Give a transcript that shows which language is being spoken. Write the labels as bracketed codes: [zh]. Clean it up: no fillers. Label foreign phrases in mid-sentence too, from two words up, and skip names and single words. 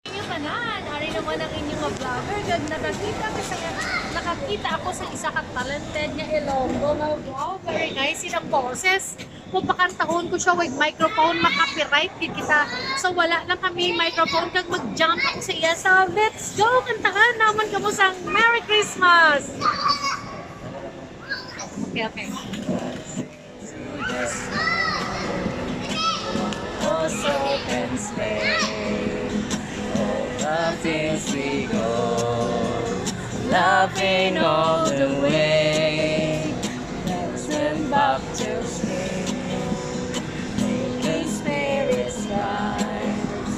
[hil] tanan. Ari naman ang inyong mga vlogger. Gag nakakita ako sa isa ka talented nga Ilonggo. Nga, [en] wow, very nice. [hil] Sinang boses. Mapakantahon ko siya [en] with microphone, [hil] makapiright din kita. So wala lang kami microphone. Kag mag-jump ako sa iya. [en] So let's go. [hil] Kantahan naman kamo sang Merry Christmas. [en] Okay, okay. Oh, so and sleigh, all the fields we go, laughing all the way, dancing back to spring, making spirits rise.